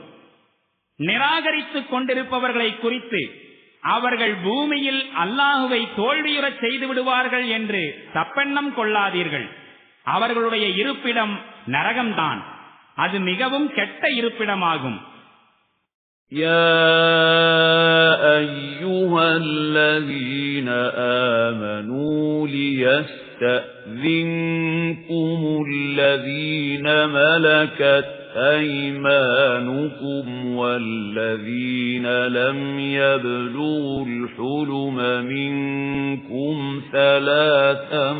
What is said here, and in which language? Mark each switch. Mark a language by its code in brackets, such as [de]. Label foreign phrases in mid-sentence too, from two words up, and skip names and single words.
[ta] நிராகரித்துக் கொண்டிருப்பவர்களை குறித்து அவர்கள் பூமியில் அல்லாஹுவை தோல்வியுறச் செய்து விடுவார்கள் என்று தப்பெண்ணம் கொள்ளாதீர்கள். அவர்களுடைய இருப்பிடம் நரகம்தான். அது மிகவும் கெட்ட இருப்பிடமாகும். [ar] يَا أَيُّهَا الَّذِينَ آمَنُوا لِيَسْتَأْذِنكُمُ الَّذِينَ مَلَكَتْ أَيْمَانُكُمْ وَالَّذِينَ لَمْ يَبْلُغُوا الْحُلُمَ مِنكُمْ ثَلَاثَ